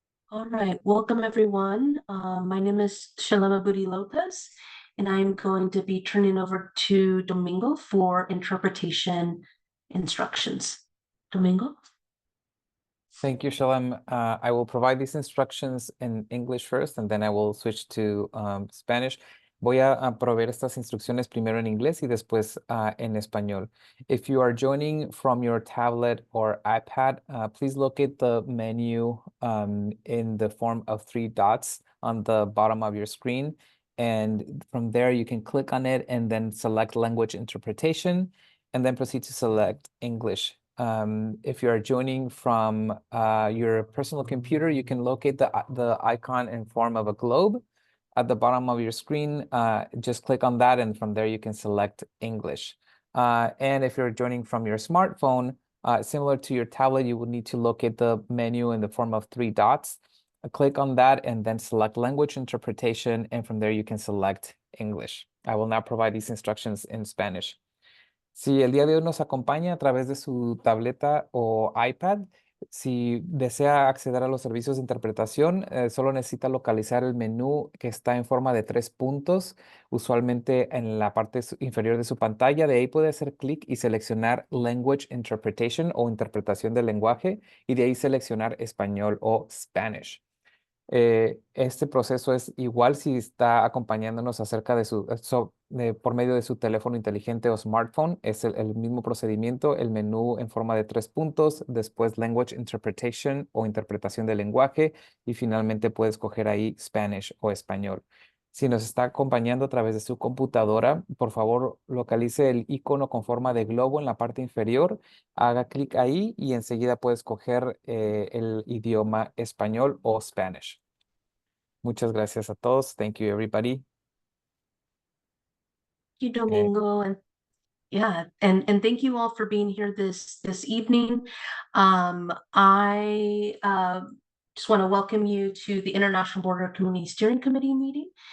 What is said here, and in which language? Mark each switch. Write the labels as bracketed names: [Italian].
[English] All right, welcome everyone. My name is Shalema Budi Lopez, and I'm going to be turning over to Domingo for interpretation instructions. Domingo? Thank you, Shalem. I will provide these instructions in English first, and then I will switch to Spanish. [Spanish] Voy a proveer estas instrucciones primero en inglés y después en español. [English] If you are joining from your tablet or iPad, please locate the menu in the form of 3 dots on the bottom of your screen. And from there, you can click on it and then select language interpretation, and then proceed to select English. If you are joining from your personal computer, you can locate the icon in form of a globe at the bottom of your screen. Just click on that, and from there you can select English. And if you're joining from your smartphone, similar to your tablet, you would need to locate the menu in the form of 3 dots. Click on that and then select language interpretation, and from there you can select English. I will now provide these instructions in Spanish. [Spanish] Si el día de hoy nos acompaña a través de su tableta o iPad, si desea acceder a los servicios de interpretación, solo necesita localizar el menú que está en forma de 3 puntos, usualmente en la parte inferior de su pantalla. De ahí puede hacer clic y seleccionar Language Interpretation o interpretación del lenguaje, y de ahí seleccionar español o Spanish. Este proceso es igual si está acompañándonos acerca de por medio de su teléfono inteligente o smartphone. Es el mismo procedimiento, el menú en forma de 3 puntos, después Language Interpretation o interpretación del lenguaje, y finalmente puede escoger ahí Spanish o español. Si nos está acompañando a través de su computadora, por favor localice el icono con forma de globo en la parte inferior, haga clic ahí y enseguida puede escoger el idioma español o Spanish. Muchas gracias a todos. [English] Thank you, everybody. Thank you, Domingo, and yeah, and thank you all for being here this evening. I just want to welcome you to the International Border Community Steering Committee meeting.